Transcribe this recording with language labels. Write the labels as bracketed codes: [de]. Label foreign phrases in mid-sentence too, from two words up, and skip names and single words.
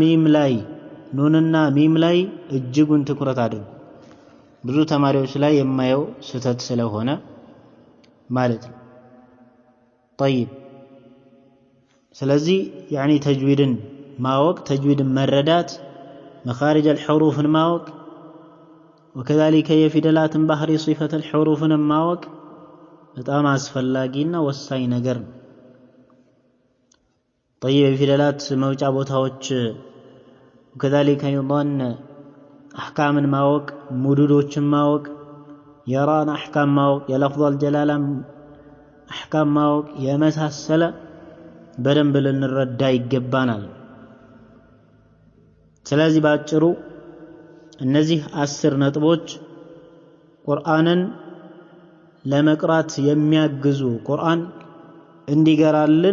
[am] ሚም ላይ እጅጉን ትኩረት አድርጉ ብዙ ተማሪዎች ላይ የማየው ስህተት ስለሆነ ማለት ነው طيب ስለዚህ يعني ተጅዊድን ማወቅ ተጅዊድን መረዳት [ar] مخارج الحروف [am] ማወቅ وكذلك የፊደላት ባህሪ [ar] صفة الحروف [am] ማወቅ በጣም አስፈላጊና ወሳኝ ነገር ነው طيب የፊደላት መውጫ ቦታዎች [ar] وكذلك ايضا احكام [am] ማወቅ ሙዱዶችን ማወቅ የራን احكام ማወቅ የለፍظ [ar] الجلاله احكام [am] ማወቅ የመሳሰለ በደንብ ልንረዳ ይገባናል ስለዚህ ባጭሩ እነዚህ 10 ነጥቦች ቁርአንን ለመቅራት የሚያግዙ ቁርአን እንዲገራልን